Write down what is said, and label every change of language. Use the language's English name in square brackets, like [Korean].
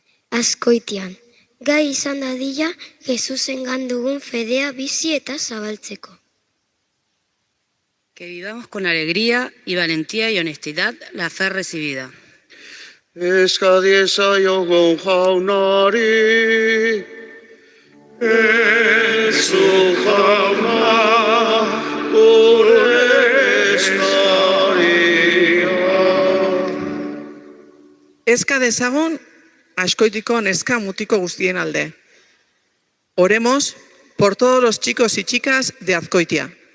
[Basque] Azkoitian, gai izan dadila Jesusen gandugun fedea bizi eta zabaltzeko. [Spanish] Que vivamos con alegría y valentía y honestidad la fe recibida. [Basque] Eska diezaiogun jaunari, entzun jauna, gure eskaria. Eska dezagun Azkoitiko neska mutiko guztien alde. [Spanish] Oremos por todos los chicos y chicas de Azkoitia.